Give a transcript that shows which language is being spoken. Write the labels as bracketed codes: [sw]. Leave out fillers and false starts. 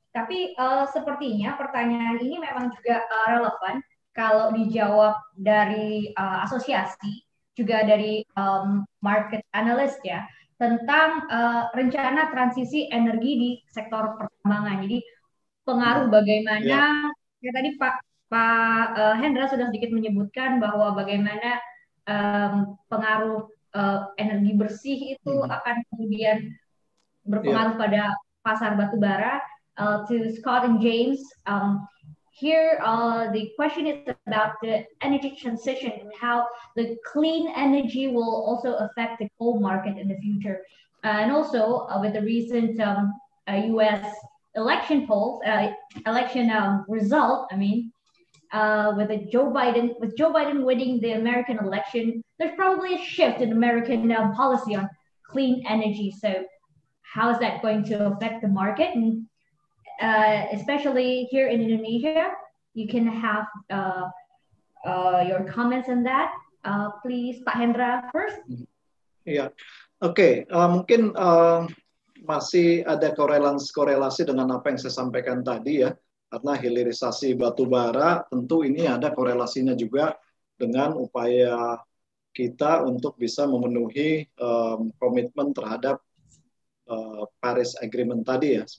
[id] Tapi sepertinya pertanyaan ini memang juga relevan kalau dijawab dari asosiasi, juga dari market analyst, ya, tentang rencana transisi energi di sektor pertambangan. Jadi pengaruh bagaimana, ya tadi Pak Hendra sudah sedikit menyebutkan bahwa bagaimana pengaruh energi bersih itu akan kemudian berpengaruh pada pasar batu bara. [en] To Scott and James, here the question is about the energy transition and how the clean energy will also affect the coal market in the future. And also with the recent US election polls, result, with Joe Biden winning the American election, there's probably a shift in American policy on clean energy. So how is that going to affect the market? And especially here in Indonesia, you can have your comments on that. Please, Pak Hendra first. [id] Ya, oke. Mungkin masih ada korelasi dengan apa yang saya sampaikan tadi, ya. Karena hilirisasi batu bara tentu ini ada korelasinya juga dengan upaya kita untuk bisa memenuhi komitmen terhadap Paris Agreement tadi, ya.